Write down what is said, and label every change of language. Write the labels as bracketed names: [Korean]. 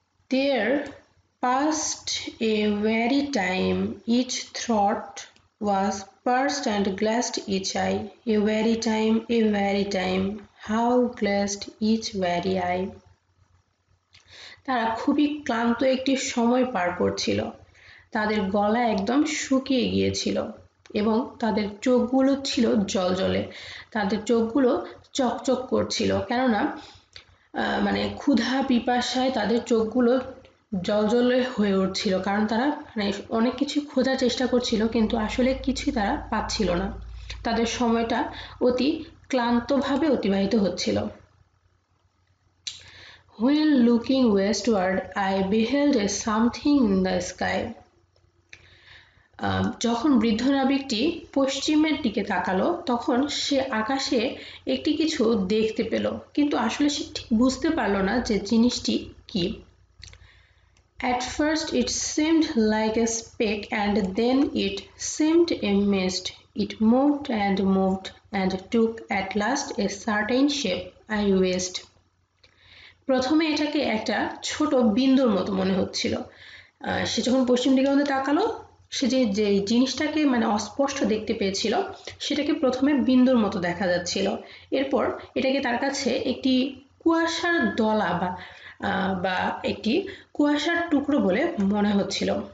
[English] There passed a weary time, each thought was pursed and glassed each eye. A weary time, how glassed each weary eye. [Bangla] তারা খুবই ক্লান্ত একটি সময় পার করছিল। তাদের গলা একদম শুকিয়ে গিয়েছিল এবং তাদের চোখগুলো ছিল জ্বলজ্বলে। তাদের চোখগুলো চকচক করছিল, কেননা মানে ক্ষুধা পিপাসায় তাদের চোখগুলো জ্বলজ্বলে হয়ে উঠছিল, কারণ তারা অনেক কিছু খোঁজার চেষ্টা করছিল, কিন্তু আসলে কিছুই তারা পাচ্ছিল না। তাদের সময়টা অতি ক্লান্তভাবে অতিবাহিত হচ্ছিল। [English] When looking westward, I beheld a something in the sky. [Bangla] যখন বৃদ্ধ নাবিকটি পশ্চিমের দিকে তাকালো, তখন সে আকাশে একটি কিছু দেখতে পেল, কিন্তু আসলে সে ঠিক বুঝতে পারলো না যে জিনিসটি কি। [English] At first it seemed like a speck, and then it seemed a mist. It moved and took at last a certain shape. I wist. [Bangla] প্রথমে এটাকে একটা ছোট বিন্দুর মতো মনে হচ্ছিল। সে যখন পশ্চিম দিকে মধ্যে তাকালো, সে যে জিনিসটাকে অস্পষ্ট দেখতে পেয়েছিল, সেটাকে প্রথমে বিন্দুর মতো দেখা যাচ্ছিল। এরপর এটাকে তার কাছে একটি কুয়াশার দলা বা একটি কুয়াশার টুকরো বলে মনে হচ্ছিল।